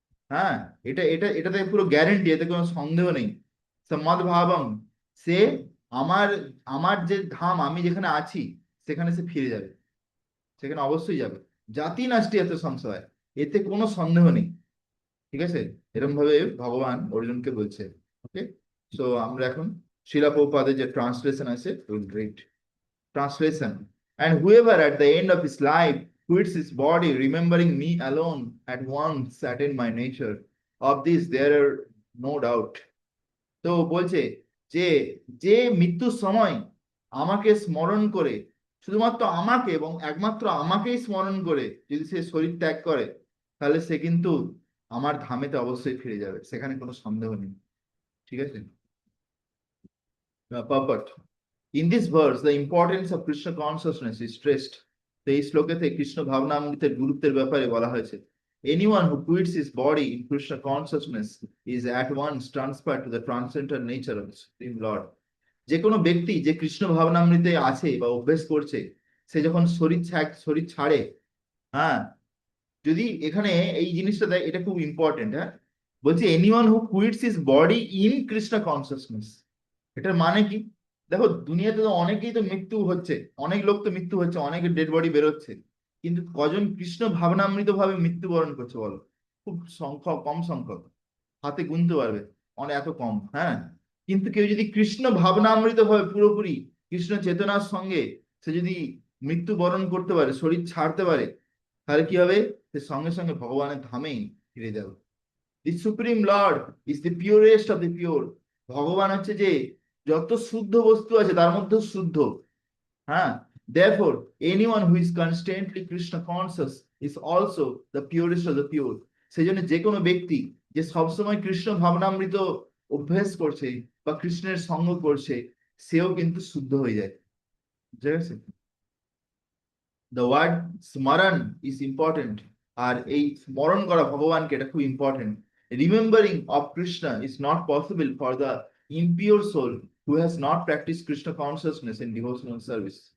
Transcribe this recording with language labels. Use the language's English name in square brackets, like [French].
[Bangla] হ্যাঁ, এটাতে পুরো গ্যারেন্টি, এতে কোনো সন্দেহ নেই। সমাদভাবম, সে আমার আমার যে ধাম, আমি যেখানে আছি সেখানে সে ফিরে যাবে, সেখানে অবশ্যই যাবে। [Sanskrit] জাতি নাস্তি এত সংশয়, [Bangla] এতে কোনো সন্দেহ নেই। ঠিক আছে, এরকম ভাবে ভগবান অর্জুনকে বলছে। ওকে, সো আমরা এখন শিলা প্রভুপাদের যে ট্রান্সলেশন আছে [English] Will read. Translation. And whoever at the end of his life quits his body, remembering me alone, at once attain my nature. Of this there are no doubt. [Bangla] তো বলছে যে যে মৃত্যুর সময় আমাকে স্মরণ করে, শুধুমাত্র আমাকে এবং একমাত্র আমাকেই স্মরণ করে যদি সে শরীর ত্যাগ করে, তাহলে সে কিন্তু আমার ধামেতে অবশ্যই ফিরে যাবে, সেখানে কোনো সন্দেহ নেই। ঠিক আছে, purport. [English] In this verse, the importance of Krishna consciousness is stressed. [Bangla] তো এই শ্লোকেতে কৃষ্ণ ভাবনামৃতের গুরুত্বের ব্যাপারে বলা হয়েছে। [English] Anyone who quits his body in Krishna consciousness is at once transferred to the transcendental nature of the Supreme Lord. [Bangla] যে কোনো ব্যক্তি যে কৃষ্ণ ভাবনামৃতে আছে বা অভ্যেস করছে, সে যখন শরীর ছাড়ে, হ্যাঁ, যদি এখানে এই জিনিসটা দেয়, এটা খুব ইম্পর্টেন্ট। হ্যাঁ, বলছি [English] anyone who quits his body in Krishna consciousness, [Bangla] এটার মানে কি, দেখো দুনিয়াতে তো অনেকেই তো মৃত্যু হচ্ছে, অনেক লোক তো মৃত্যু হচ্ছে, অনেকের ডেড বডি বেরোচ্ছে, কিন্তু কজন কৃষ্ণ ভাবনামৃত ভাবে মৃত্যুবরণ করছে বলো? খুব সংখ্যক, কম সংখ্যক, হাতে গুনতে পারবে, অনেক এত কম। হ্যাঁ, কিন্তু কেউ যদি কৃষ্ণ ভাবনামৃত ভাবে পুরোপুরি কৃষ্ণ চেতনার সঙ্গে সে যদি মৃত্যুবরণ করতে পারে, শরীর ছাড়তে পারে, তাহলে কি হবে, সে সঙ্গে সঙ্গে ভগবানের ধামেই ফিরে যাবে। [English] The supreme lord is the purest of the pure. [Bangla] ভগবান হচ্ছে যে যত শুদ্ধ বস্তু আছে তার মধ্যে শুদ্ধ। [English] হ্যাঁ, therefore anyone who is constantly Krishna conscious is also the purest of the pure. [Bangla] সেই জন্য যে কোনো ব্যক্তি যে সবসময় কৃষ্ণ ভাবনামৃত অভ্যাস করছে বা কৃষ্ণের সঙ্গ করছে, সেও কিন্তু শুদ্ধ হয়ে যায়। ঠিক আছে, [English] The word স্মরণ is important. [Bangla] আর এই স্মরণ করা ভগবানকে, এটা খুব important. [English] Remembering of Krishna is not possible for the impure soul who has not practice Krishna consciousness in devotional service.